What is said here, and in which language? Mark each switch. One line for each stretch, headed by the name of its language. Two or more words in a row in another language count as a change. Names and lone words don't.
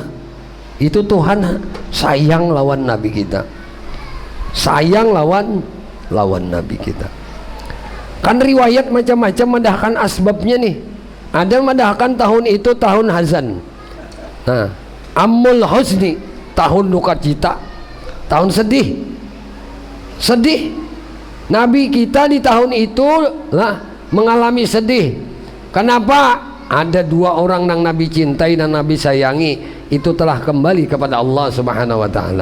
Banjar: Itu Tuhan sayang lawan Nabi kita. Sayang lawan Nabi kita. Kan riwayat macam-macam mendahkan asbabnya nih. Ada mendahkan tahun itu tahun hazan.
Indonesian: Nah,
Arabic: عام الحزن
Indonesian: tahun duka cita, tahun sedih. Nabi kita di tahun itu lah mengalami sedih. Kenapa? Ada dua orang yang Nabi cintai dan Nabi sayangi, itu telah kembali kepada Allah
Arabic: سبحانه وتعالى.